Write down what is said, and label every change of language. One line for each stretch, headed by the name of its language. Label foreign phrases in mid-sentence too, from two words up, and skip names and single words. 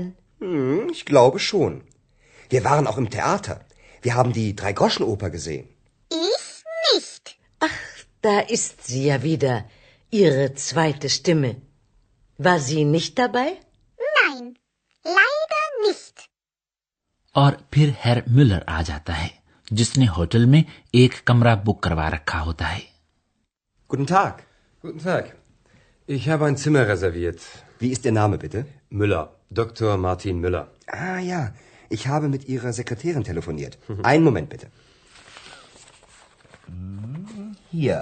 German: Ich glaube schon. Wir waren auch im Theater. Wir haben die Drei-Groschen-Oper gesehen. Ich nicht. Ach, da ist sie ja wieder, Ihre zweite Stimme. War sie nicht dabei? Nein, leider nicht.
Hindi: और फिर हेर मिलर आ जाता है, जिसने होटल में एक कमरा बुक करवा रखा होता है।
German: Guten Tag. Guten Tag. Ich habe ein Zimmer reserviert. Wie ist Ihr Name, bitte? Müller. Dr. Martin Müller. Ah ja, ich habe mit Ihrer Sekretärin telefoniert. Einen Moment, bitte. Hier.